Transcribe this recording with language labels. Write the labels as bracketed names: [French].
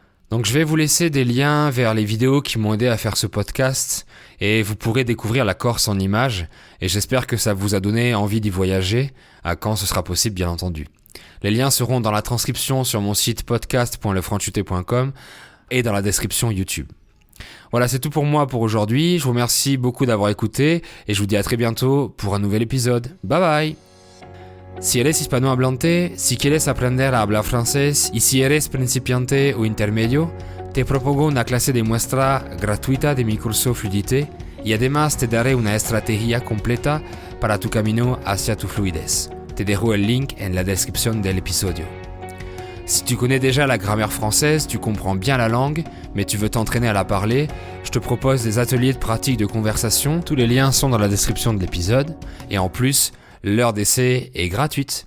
[French] Donc je vais vous laisser des liens vers les vidéos qui m'ont aidé à faire ce podcast et vous pourrez découvrir la Corse en images et j'espère que ça vous a donné envie d'y voyager, quand ce sera possible bien entendu. Les liens seront dans la transcription sur mon site podcast.lefranchute.com et dans la description YouTube. Voilà, c'est tout pour moi pour aujourd'hui. Je vous remercie beaucoup d'avoir écouté et je vous dis à très bientôt pour un nouvel épisode. Bye bye! [Spanish] Si eres hispanohablante, si quieres aprender a hablar francés y si eres principiante o intermedio, te propongo una clase de muestra gratuita de mi curso Fluidité y además te daré una estrategia completa para tu camino hacia tu fluidez. Te dejo el link en la descripción del episodio. [French] Si tu connais déjà la grammaire française, tu comprends bien la langue, mais tu veux t'entraîner à la parler, je te propose des ateliers de pratique de conversation. Tous les liens sont dans la description de l'épisode. Et en plus, l'heure d'essai est gratuite.